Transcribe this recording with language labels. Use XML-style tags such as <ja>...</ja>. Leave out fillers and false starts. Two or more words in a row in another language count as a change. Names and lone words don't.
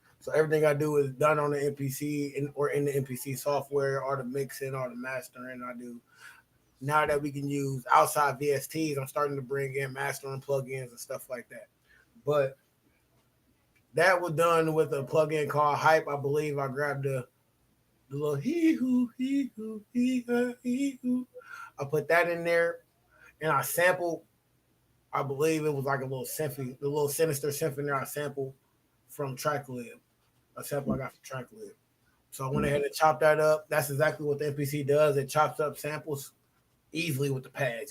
<en>So everything I do is done on the MPC or in the MPC software, or the mixing or the mastering. I do. Now that we can use outside VSTs, I'm starting to bring in mastering plugins and stuff like that. But that was done with a plugin called Hype. I believe I grabbed the little hee hoo, hee hoo, hee ha, hee hoo. I put that in there and I sampled. I believe it was like a little symphony, the little sinister symphony I sampled from Tracklib. A sample I got from Tracklib. So I went ahead and chopped that up. That's exactly what the MPC does. It chops up samples easily with the pads.</en>